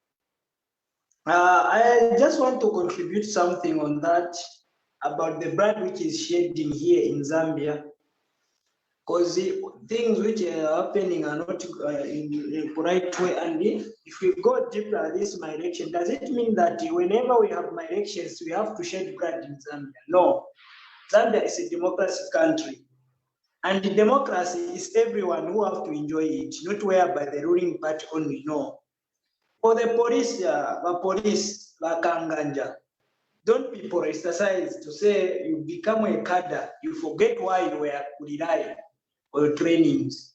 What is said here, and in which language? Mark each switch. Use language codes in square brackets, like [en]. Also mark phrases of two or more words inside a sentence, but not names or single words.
[en] I just want to contribute something on that about the blood which is shedding here in Zambia, because things which are happening are not in the right way. And if we go deeper at this my election, does it mean that whenever we have my elections, we have to shed blood in Zambia? No. Zambia is a democracy country. And democracy is everyone who have to enjoy it, not whereby the ruling party only. No. For the police, Kanganja, don't be politicized to say you become a cadre, you forget why you were relying on your trainings.